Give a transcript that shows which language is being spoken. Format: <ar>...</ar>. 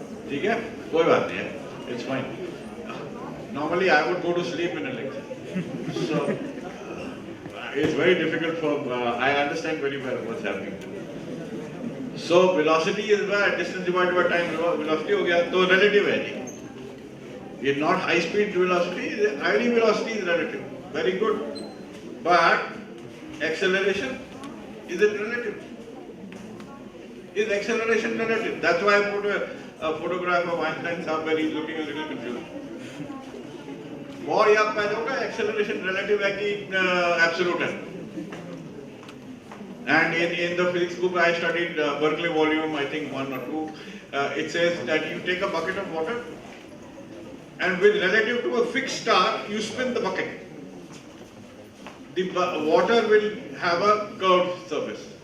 <hi>ठीक है, कोई बात नहीं है.</hi> <en>It's fine. Normally I would go to sleep in a lecture. So it's very difficult for. I understand very well what's happening. So velocity is where distance divided by time.</en> <hi>Velocity हो गया, तो relative है जी.</hi> <en>It's not high speed velocity. Any velocity is relative. Very good. But acceleration, is it relative? Is acceleration relative? That's why I put a photograph of Einstein Saab where he's looking a little confused.</en> <hi>और याद पैदा होगा, acceleration relative है कि absolute है.</hi> <en>And in the physics book I studied Berkeley volume, I think 1 or 2, it says that you take a bucket of water and with relative to a fixed star, you spin the bucket. The water will have a curved surface.</en>